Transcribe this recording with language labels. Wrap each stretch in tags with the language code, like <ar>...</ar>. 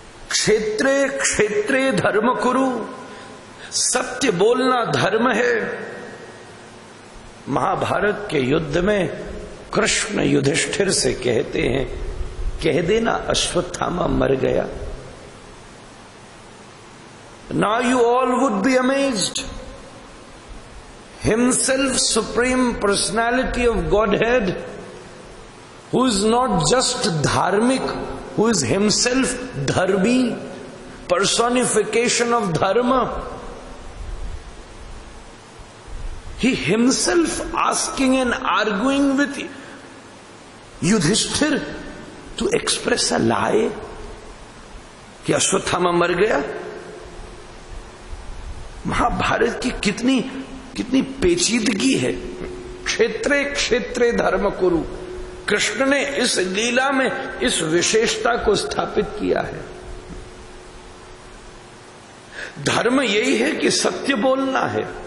<sa>क्षेत्रे क्षेत्रे धर्म कुरु,</sa> <hi>सत्य बोलना धर्म है। महाभारत के युद्ध में कृष्ण युधिष्ठिर से कहते हैं, कह देना अश्वत्थामा मर गया।</hi> <en>Now you all would be amazed. Himself supreme personality of Godhead, who is not just dharmic, who is himself dharmi, personification of dharma. He himself asking and arguing with Yudhishthir to express a lie</en> <hi>कि अश्वत्थामा मर गया। महाभारत की कितनी पेचीदगी है।</hi> <sa>क्षेत्रे क्षेत्रे धर्म कुरु,</sa> <hi>कृष्ण ने इस लीला में इस विशेषता को स्थापित किया है। धर्म यही है कि सत्य बोलना है।</hi>